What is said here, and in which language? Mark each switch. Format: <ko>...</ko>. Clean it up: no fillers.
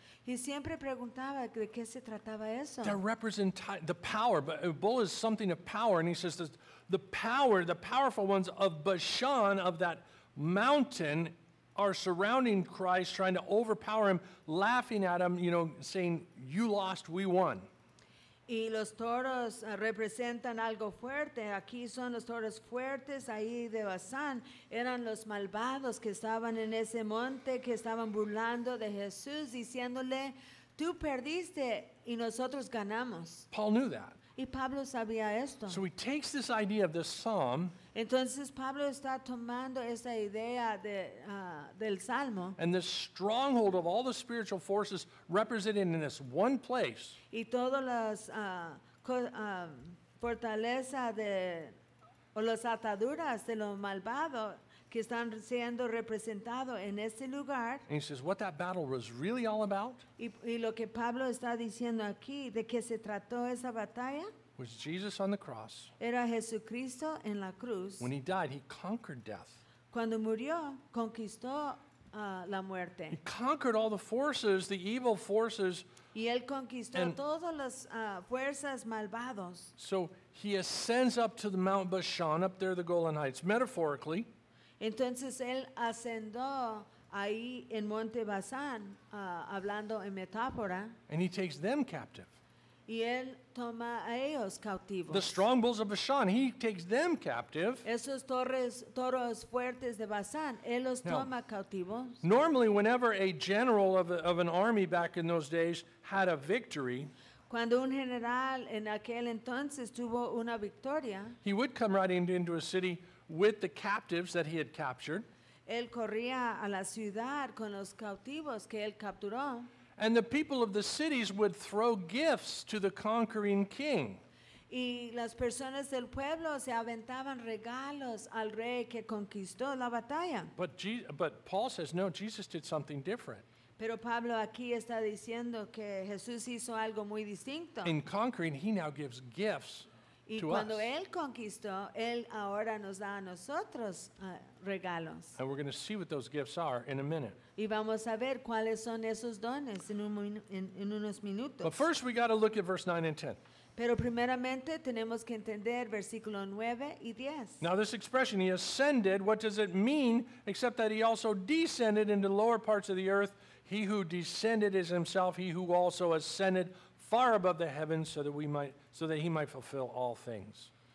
<es>Y siempre preguntaba de qué se trataba eso.</es> <en>They represent the power, but a bull is something of power, and he says that the power, the powerful ones of Bashan, of that mountain, are surrounding Christ, trying to overpower him, laughing at him, you know, saying, "You lost, we won."</en> <es>Y los toros representan algo fuerte. Aquí son los toros fuertes ahí de Bazán. Eran los malvados que estaban en ese monte, que estaban burlando de Jesús, diciéndole, tú perdiste y nosotros ganamos.</es> <en>Paul knew that.</en> <es>Y Pablo sabía esto.</es> <en>So he takes this idea of this psalm.</en> <es>Entonces Pablo está tomando esa idea de, del Salmo.</es> <en>And the stronghold of all the spiritual forces represented in this one place.</en> <es>Y todas las fortalezas de, o las ataduras de lo malvado que están siendo representado en este lugar.</es> <en>And he says what that battle was really all about.</en> <es>Y lo que Pablo está diciendo aquí, de qué se trató esa batalla.</es> <en>Was Jesus on the cross.</en> <es>Era Jesucristo en la cruz.</es> <en>When he died, he conquered death.</en> <es>Cuando murió, conquistó la muerte.</es> <en>He conquered all the forces, the evil forces.</en> <es>Y él conquistó todas las fuerzas malvados.</es> <en>So he ascends up to the Mount Bashan, up there the Golan Heights, metaphorically.</en> <es>Entonces él ascendió ahí en Monte Bazán, hablando en metáfora.</es> <en>And he takes them captive.</en> <es>Y él toma a ellos cautivos.</es> <en>The strong bulls of Bashan, he takes them captive.</en> <es>Esos toros fuertes de Bazán, él los toma cautivos.</es> <en>Normally, whenever a general of an army back in those days had a victory,</en> <es>cuando un general en aquel entonces tuvo una victoria,</es> <en>he would come riding into a city with the captives that he had captured.</en> <es>Él corría a la ciudad con los cautivos que él capturó.</es> <en>And the people of the cities would throw gifts to the conquering king.</en> <es>Y las personas del pueblo se aventaban regalos al rey que conquistó la batalla.</es> <en>But Paul says, no, Jesus did something different.</en> <es>Pero Pablo aquí está diciendo que Jesús hizo algo muy distinto.</es> <en>In conquering, he now gives gifts</en> <es>y</es> <en>to us.</en> <es>Y cuando él conquistó, él ahora nos da a nosotros regalos.</es> <en>And we're going to see what those gifts are in a minute.</en> <es>Y vamos a ver cuáles son esos dones en unos minutos.</es> <en>But first we got to look at verse 9 and 10.</en> <es>Pero primeramente tenemos que entender versículo 9 y 10.</es> <en>Now this expression, he ascended, what does it mean except that he also descended into lower parts of the earth? He who descended is himself, he who also ascended far above the heavens so that he might fulfill all things.</en>